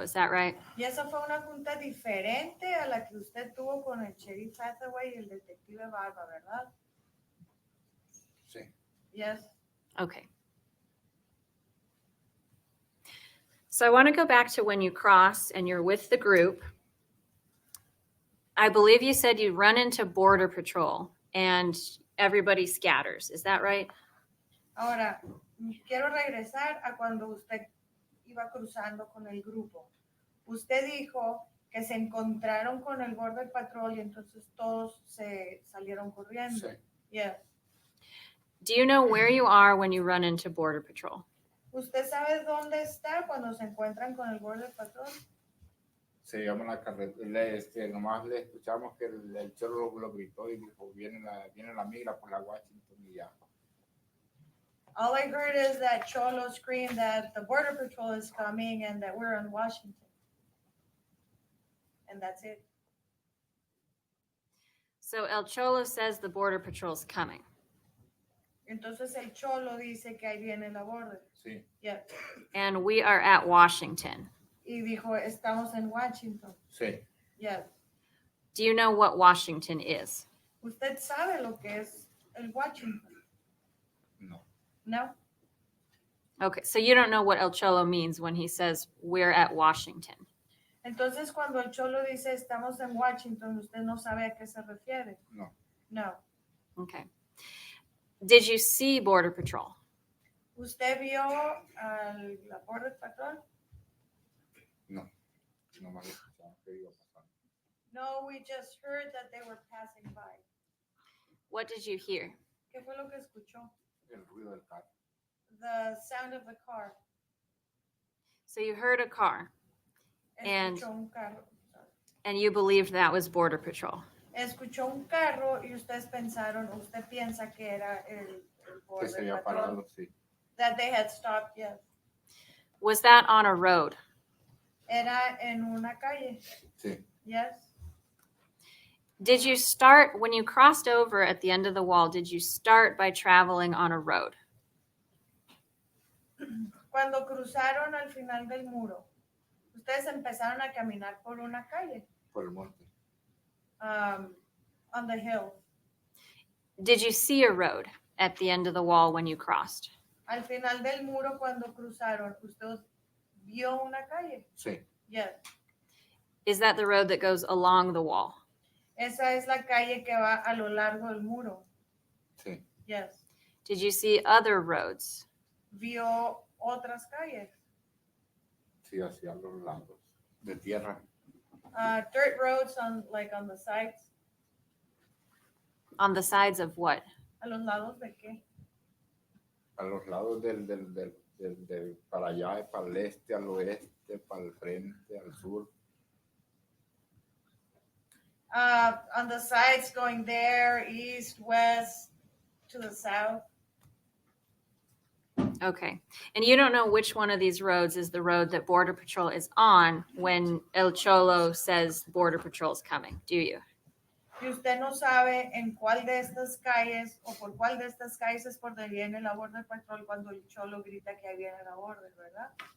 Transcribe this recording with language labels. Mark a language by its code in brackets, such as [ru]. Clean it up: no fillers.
[en] Is that right? [es] Y esa fue una junta diferente a la que usted tuvo con el sheriff Hathaway y el detective Barba, ¿verdad? Sí, [en] Yes. Okay. So I want to go back to when you cross and you're with the group. I believe you said you run into Border Patrol and everybody scatters. Is that right? [es] Ahora, quiero regresar a cuando usted iba cruzando con el grupo. Usted dijo que se encontraron con el Border Patrol y entonces todos se salieron corriendo. Sí. [en] Yes. Do you know where you are when you run into Border Patrol? [es] ¿Usted sabe dónde está cuando se encuentran con el Border Patrol? Seguíamos la carretera, nomás le escuchamos que el cholo lo gritó y dijo, viene la migra por la Washington y ya. [en] All I heard is that Cholo screamed that the Border Patrol is coming and that we're on Washington. And that's it. So El Cholo says the Border Patrol's coming. [es] Entonces el Cholo dice que ahí viene la border. Sí, [en] Yeah. And we are at Washington. [es] Y dijo, estamos en Washington. sí. [en] Yeah. Do you know what Washington is? [es] ¿Usted sabe lo que es el Washington? No. [en] No. Okay, so you don't know what El Cholo means when he says we're at Washington. [es] Entonces cuando el Cholo dice estamos en Washington, usted no sabe a qué se refiere. No. [en] No. Okay. Did you see Border Patrol? [es] ¿Usted vio la Border Patrol? No. Nomás le escuchamos que iba pasando. [en] No, we just heard that they were passing by. What did you hear? [es] ¿Qué fue lo que escuchó? El ruido del carro. [en] The sound of the car. So you heard a car And- [es] Escuchó un carro. [en] and you believed that was Border Patrol. [es] Escuchó un carro y ustedes pensaron, usted piensa que era el Que se había Border Patrol. parado, sí. [en] That they had stopped, yes. Was that on a road? [es] Era en una calle, Sí. [en] yes. Did you start, when you crossed over at the end of the wall, did you start by traveling on a road? [es] Cuando cruzaron al final del muro, ustedes empezaron a caminar por una calle, Por el monte. [en] on the hill. Did you see a road at the end of the wall when you crossed? [es] Al final del muro, cuando cruzaron, ¿usted vio una calle? Sí. [en] Yes. Is that the road that goes along the wall? [es] Esa es la calle que va a lo largo del muro. Sí. [en] Yes. Did you see other roads? [es] Vio otras calles. Sí, hacia los lados. De tierra. [en] Dirt roads on the sides. On the sides of what? [es] ¿A los lados de qué? A los lados del para allá, para el este, al oeste, para el frente, al sur. [en] On the sides going there, east, west, to the south. Okay. And you don't know which one of these roads is the road that Border Patrol is on when El Cholo says Border Patrol's coming, do you? [es] Y usted no sabe en cuál de estas calles o por cuál de estas calles es por donde viene la Border Patrol cuando el Cholo grita que ahí viene la Border, ¿verdad?